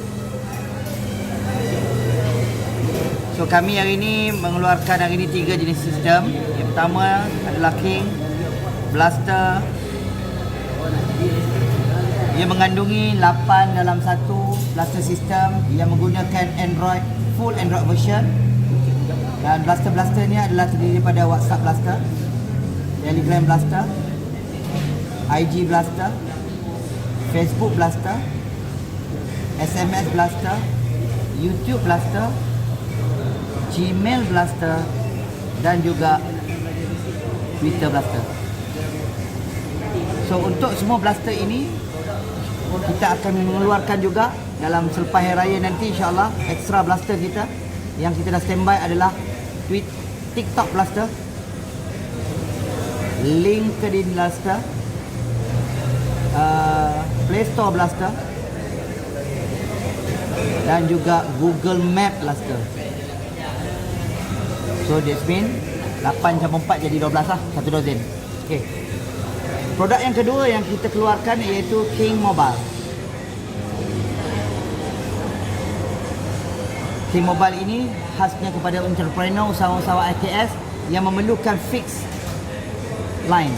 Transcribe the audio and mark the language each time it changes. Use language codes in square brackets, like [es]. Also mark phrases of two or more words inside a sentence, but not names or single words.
[ms] So kami hari ini mengeluarkan hari ini 3 jenis sistem. Yang pertama adalah King Blaster. Ia mengandungi 8 dalam satu blaster sistem yang menggunakan Android, [en] full Android version. [ms] Dan blaster-blaster ni adalah terdiri daripada WhatsApp Blaster, Telegram Blaster, IG Blaster, Facebook Blaster, SMS Blaster, YouTube Blaster, Gmail Blaster dan juga Twitter Blaster. So untuk semua blaster ini kita akan mengeluarkan juga dalam selepas Hari Raya nanti, insyaAllah extra blaster kita yang kita dah standby adalah TikTok Blaster, LinkedIn Blaster, Play Store Blaster dan juga Google Map Blaster. [en] So that's mean [ms] 8 campur 4 jadi 12 lah, 1 dozen. Okay. Produk yang kedua yang kita keluarkan iaitu King Mobile. King Mobile ini khasnya kepada entrepreneur, usahawan-usahawan IKS yang memerlukan [en] fixed line.